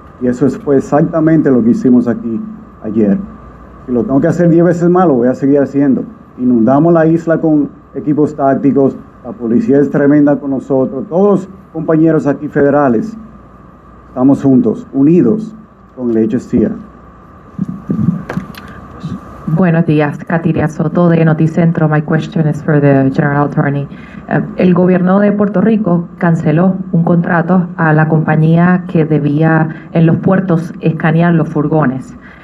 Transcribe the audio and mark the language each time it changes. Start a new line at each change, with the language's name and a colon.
Spanish: Y eso fue exactamente lo que hicimos aquí ayer. Si lo tengo que hacer 10 veces más, lo voy a seguir haciendo. Inundamos la isla con equipos tácticos, la policía es tremenda con nosotros, todos los compañeros aquí federales estamos juntos, unidos con el HSTF. Buenos días, Katiria Soto de Noticentro.
English: My question is for the General Attorney.
Spanish: El gobierno de Puerto Rico canceló un contrato a la compañía que debía en los puertos escanear los furgones.